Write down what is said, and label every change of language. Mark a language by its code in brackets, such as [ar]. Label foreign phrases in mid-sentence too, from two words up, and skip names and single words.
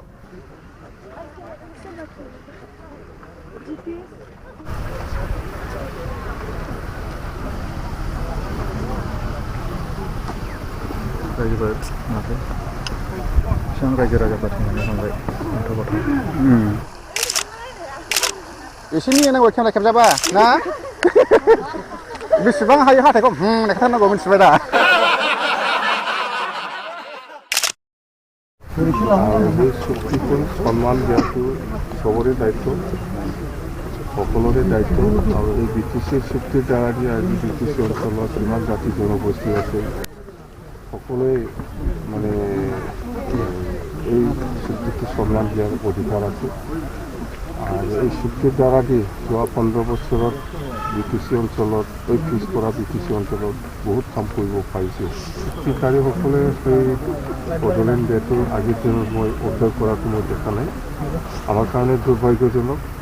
[brx] रायजोफोर माथो बेसेबां रायजो राजाफ्रा थांनानै थांबाय गथ' गथ' एसे नेनांगौ खेमरा खेबजाबा ना बेसेबां हायो हाथायखौ लेखाथारनांगौ मिथिबाय दा [as] শক্তিকে সম্মান দিয়াটো সবৰে দায়িত্ব সকলোৰে দায়িত্ব আৰু এই বিটিচিৰ চুক্তিৰ দ্বাৰা দি আজি বিটিচি অঞ্চলত যিমান জাতি জনগোষ্ঠী আছে সকলোৱে মানে এই চুক্তিটো সম্মান দিয়াৰ অধিকাৰ আছে আৰু এই চুক্তিৰ দ্বাৰা দি যোৱা 15 বছৰত বিটিচি অঞ্চলত এই পিছপৰা বিটিচি অঞ্চলত বহুত কাম কৰিব পাৰিছে চুক্তিকাৰীসকলে সেই বড়োলেণ্ড ডেটো আজিৰ দিনত মই উদ্ধাৰ কৰাটো মই দেখা নাই আমাৰ কাৰণে দুৰ্ভাগ্যজনক